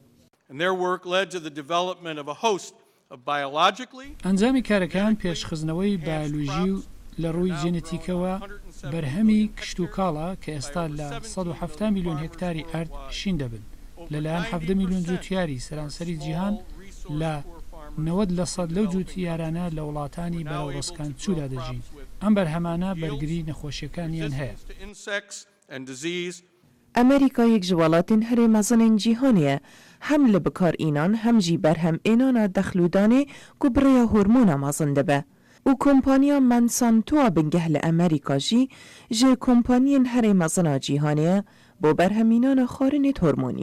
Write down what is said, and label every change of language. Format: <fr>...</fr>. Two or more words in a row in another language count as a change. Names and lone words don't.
<ckb>ئەنجامی کارەکان پێشخستنەوەی بایۆلۆژی و لە ڕووی جێنێتیکەوە بەرهەمی کشت و کاڵە کە ئێستا لە 170 میلیۆن هکتاری ئەرد شین دەبن لەلایەن 7 میلیۆن جوتیاری سەرانسەری جیهان لە 90% لەو جوتیارانە لە وڵاتانی بەراوڕۆسکان چوودا دەژین. ئەم بەرهەمانە بەرگری نەخۆشیەکانیان هەیە.</ckb> <ku>ئەمریکا یەک ji welatên herê mezanên cîhanê ye hem li bikarînan hem jî berhemênana dexlûdanê ku birêya hormona mezin dibe û kompanya Monsantoa bingeh li Amerîka jî ji kompaniyên herê mezina cîhanê ye bo berhemînana xwarinê hormonî.</ku>